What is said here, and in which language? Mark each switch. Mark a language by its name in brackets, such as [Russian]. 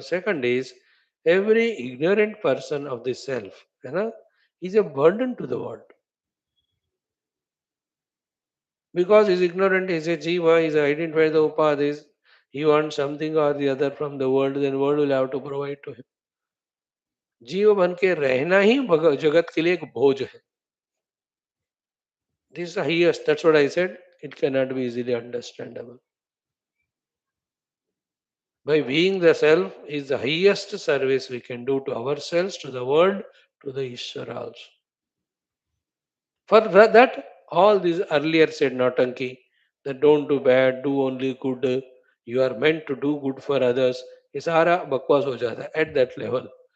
[English] Second is every ignorant person of the self is a burden to the world. Because he's ignorant, he's a jiva, he's identified the upadhis, he wants something or the other from the world, then world will have to provide to him. [Hindi] जीव बन के रहना ही जगत के लिए एक बोझ है. [English] This is the highest. That's what I said. It cannot be easily understandable. By being the self is the highest service we can do to ourselves, to the world, to the Ishvara also. For that, all these earlier said Nautanki, that don't do bad, do only good, you are meant to do good for others, [Hindi] ये सारा बकवास हो जाता है [English] at that level.